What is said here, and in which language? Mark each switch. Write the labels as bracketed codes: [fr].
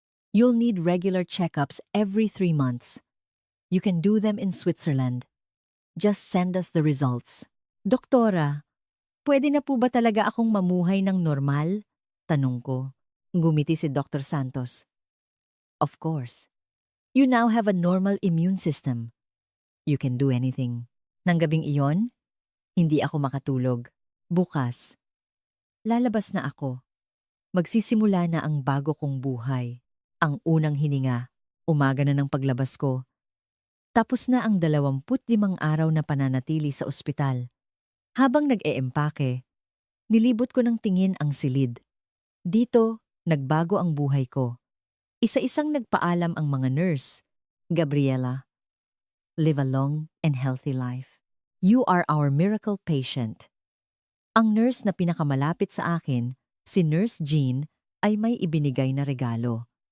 [en] You'll need regular checkups every 3 months. You can do them in Switzerland. Just send us the results. [tl] Doktora, pwede na po ba talaga akong mamuhay ng normal? Tanong ko. Ngumiti si Dr. Santos. [en] Of course. You now have a normal immune system. You can do anything. [tl] Nang gabing iyon, hindi ako makatulog. Bukas, lalabas na ako. Magsisimula na ang bago kong buhay. Ang unang hininga, umaga na ng paglabas ko. Tapos na ang 25 araw na pananatili sa ospital. Habang nag-eempake, nilibot ko ng tingin ang silid. Dito, nagbago ang buhay ko. Isa-isang nagpaalam ang mga nurse. [en] Gabriela, live a long and healthy life. You are our miracle patient. [tl] Ang nurse na pinakamalapit sa akin, si Nurse Jean, ay may ibinigay na regalo.